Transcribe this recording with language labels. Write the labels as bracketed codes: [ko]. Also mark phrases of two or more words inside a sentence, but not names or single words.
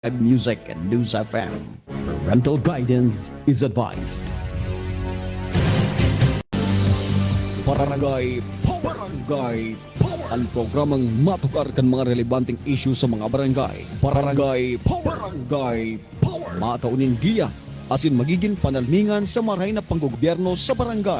[en] Music and News FM. Parental guidance is advised. [bik] Barangay Power! Barangay Power! Ang programang matukar kan mga relevanteng issue sa mga barangay. Barangay Power! Barangay Power! Matauning giya asin magiging panalmingan sa maray na panggogobyerno sa barangay.